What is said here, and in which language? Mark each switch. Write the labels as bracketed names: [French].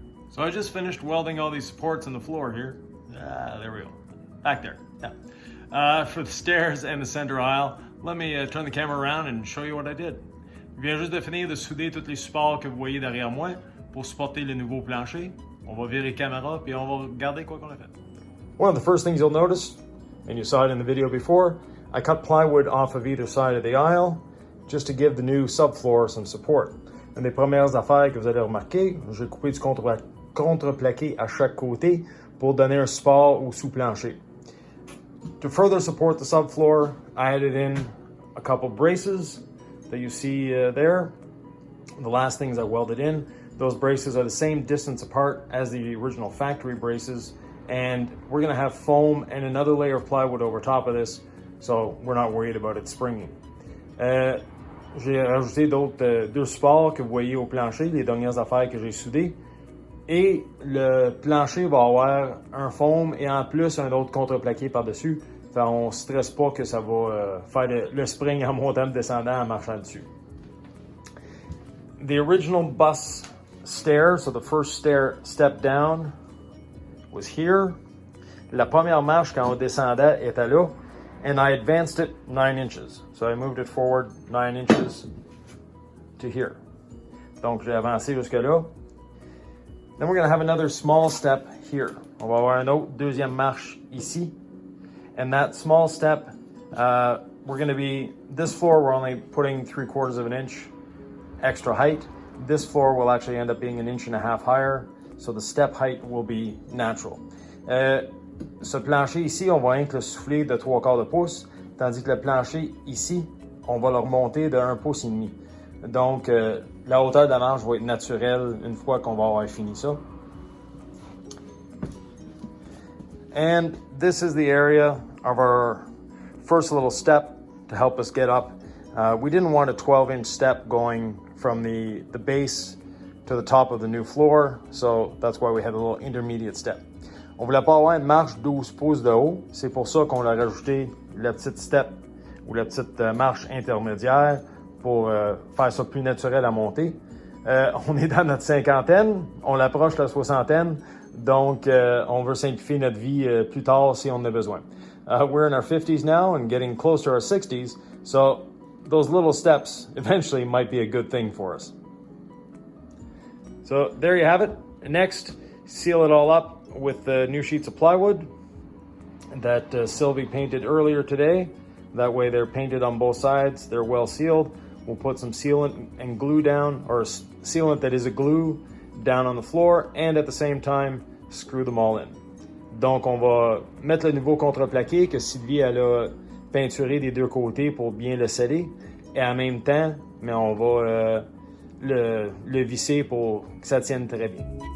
[English] So I just finished welding all these supports on the floor here. There we go. Back there. Yeah. For the stairs and the center aisle. Let me turn the camera around and show you what I did. [French] Je viens juste de finir de souder tous les supports que vous voyez derrière moi pour supporter le nouveau plancher. On va virer caméra, puis on va regarder quoi qu'on a fait. [English] One of the first things you'll notice, and you saw it in the video before, I cut plywood off of either side of the aisle just to give the new subfloor some support. [French] Une des premières affaires que vous allez remarquer, j'ai coupé du contreplaqué à chaque côté pour donner un support au sous-plancher. [English] To further support the subfloor, I added in a couple braces that you see there. The last things I welded in, those braces are the same distance apart as the original factory braces, and we're gonna have foam and another layer of plywood over top of this, so we're not worried about it springing. [French] J'ai rajouté deux supports que vous voyez au plancher, les dernières affaires que j'ai soudées. Et le plancher va avoir un foam et en plus un autre contreplaqué par-dessus. Fait on ne stresse pas que ça va faire le spring en montant et descendant en marchant dessus. [English] The original bus stair, so the first step down was here. [French] La première marche quand on descendait était là. [English] And I advanced it 9 inches. So I moved it forward 9 inches to here. [French] Donc j'ai avancé jusque là. [English] Then we're going to have another small step here. [French] On va avoir une autre deuxième marche ici. [English] And that small step, we're going to be, this floor we're only putting 3/4 of an inch extra height. This floor will actually end up being 1.5 inches higher. So the step height will be natural. [French] Ce plancher ici, on va rien que le souffler de 3/4 de pouce, tandis que le plancher ici, on va le remonter de 1,5 pouce. Donc, la hauteur de la marche va être naturelle une fois qu'on va avoir fini ça. [English] And this is the area of our first little step to help us get up. We didn't want a 12-inch step going from the base to the top of the new floor, so that's why we had a little intermediate step. [French] On voulait pas avoir une marche 12 pouces de haut. C'est pour ça qu'on a rajouté la petite step ou la petite marche intermédiaire pour faire ça plus naturel à monter. On est dans notre cinquantaine, on approche la soixantaine, donc on veut simplifier notre vie plus tard si on en a besoin. [English] We're in our 50s now and getting close to our 60s, so those little steps eventually might be a good thing for us. So there you have it. Next, seal it all up with the new sheets of plywood that Sylvie painted earlier today. That way they're painted on both sides, they're well sealed. We'll put some sealant and glue down, or sealant that is a glue, down on the floor, and at the same time, screw them all in. [French] Donc on va mettre le nouveau contreplaqué que Sylvie elle a peinturé des deux côtés pour bien le sceller, et en même temps, mais on va le visser pour que ça tienne très bien.